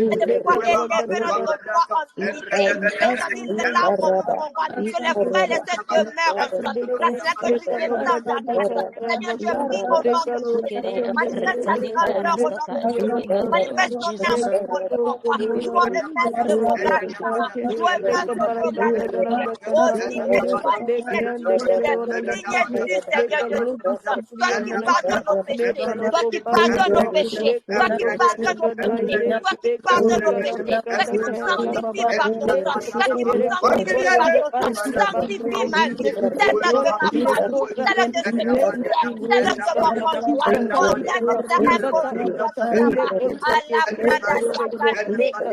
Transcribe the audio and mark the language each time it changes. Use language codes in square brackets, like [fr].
[fr] Et de pouvoir élever notre foi en unité. Et ta vie, c'est là où on voit que les frères et sœurs demeurent ensemble. Là, c'est là que tu descends ta grâce. Seigneur, je prie au nom de Jésus. Manifeste ta grandeur au nom de Jésus. Manifeste ton amour au nom de mon roi. [en] You are the master of our God. You are master of our God. [fr] Oh, digne tu digne Dieu, Seigneur Dieu Tout-Puissant, toi qui pardonnes nos péchés, toi qui pardonnes nos péchés, toi qui pardonnes nos péchés, toi qui pardonnes nos péchés, toi qui nous sanctifies par ton sang, toi qui nous sanctifies par ton sang, sanctifie ma vie, celle-là de ma famille, celle de ceux qui me servent, celle de mon conjoint, oh Seigneur, c'est impossible de là-bas, à la Bradalia.